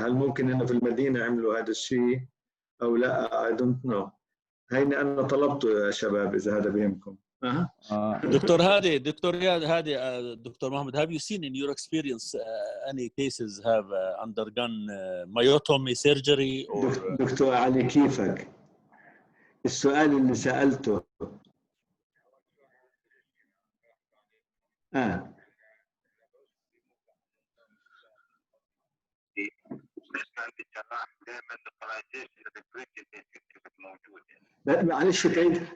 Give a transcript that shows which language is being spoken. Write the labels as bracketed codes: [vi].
[ar] يعني هل ممكن إنه في المدينة عملوا هذا الشيء أو لا؟ [en] I don't know. [ar] هيني أنا طلبته يا شباب إذا هذا بيهمكم. [en] Dr. Hadi, Dr. Mohammed, have you seen in your experience any cases have undergone myotomy surgery or? [ar] دكتور علي كيفك؟ السؤال اللي سألته لا معلش تعيد.